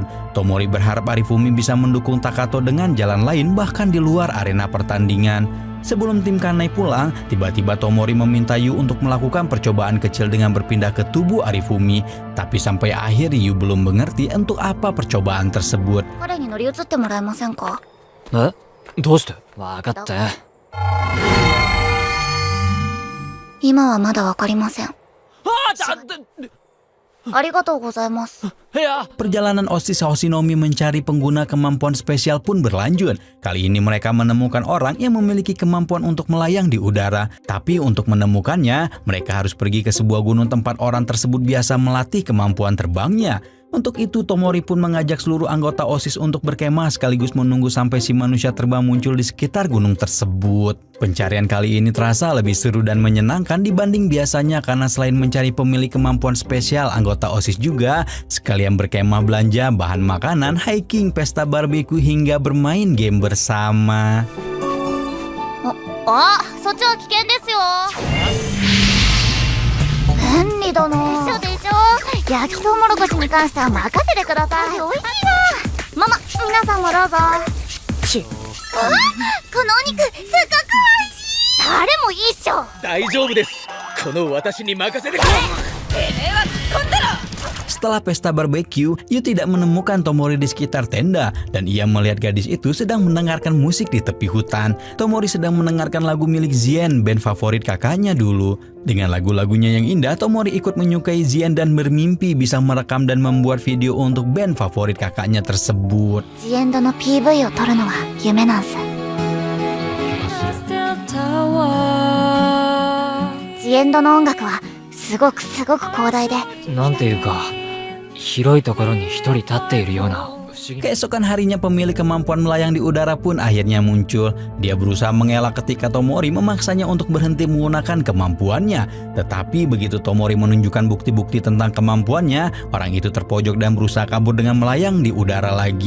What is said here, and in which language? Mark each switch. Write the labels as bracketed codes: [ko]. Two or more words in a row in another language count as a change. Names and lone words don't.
[id] Tomori berharap Arifumi bisa mendukung Takato dengan jalan lain bahkan di luar arena pertandingan. Sebelum tim Kanai pulang, tiba-tiba Tomori meminta Yu untuk melakukan percobaan kecil dengan berpindah ke tubuh Arifumi. Tapi sampai akhir Yu belum mengerti untuk apa percobaan tersebut. [ja] 彼に乗り移ってもらえませんか？えどうしてわかって。今はまだわかりません。ありがとうございます。 [id] Perjalanan OSIS Hoshinomi mencari pengguna kemampuan spesial pun berlanjut. Kali ini mereka menemukan orang yang memiliki kemampuan untuk melayang di udara. Tapi untuk menemukannya, mereka harus pergi ke sebuah gunung tempat orang tersebut biasa melatih kemampuan terbangnya. Untuk itu Tomori pun mengajak seluruh anggota OSIS untuk berkemah sekaligus menunggu sampai si manusia terbang muncul di sekitar gunung tersebut. Pencarian kali ini terasa lebih seru dan menyenangkan dibanding biasanya karena selain mencari pemilik kemampuan spesial, anggota OSIS juga sekalian berkemah, belanja bahan makanan, hiking, pesta barbeque hingga bermain game bersama. [ja] そっちは危険ですよ。ヘンリ殿。でしょでしょ。焼きトウモロコシに関しては任せてください。美味しいな。ママ、皆さんもどうぞ。このお肉すっごく美味しい。誰もいいっしょ。大丈夫です。この私に任せてくれ。 [id] Setelah pesta barbeque, Yu tidak menemukan Tomori di sekitar tenda dan ia melihat gadis itu sedang mendengarkan musik di tepi hutan. Tomori sedang mendengarkan lagu milik Zien, band favorit kakaknya dulu. Dengan lagu-lagunya yang indah, Tomori ikut menyukai Zien dan bermimpi bisa merekam dan membuat video untuk band favorit kakaknya tersebut. [ja] Zien の PV を撮るのは夢なんす。Zien の音楽はすごく広大で。なんていうか広いところに一人立っているような不思議な。 [id] Keesokan harinya pemilik kemampuan melayang di udara pun akhirnya muncul. Dia berusaha mengelak ketika Tomori memaksanya untuk berhenti menggunakan kemampuannya. Tetapi begitu Tomori menunjukkan bukti-bukti tentang kemampuannya, orang itu terpojok dan berusaha kabur dengan melayang di udara lagi.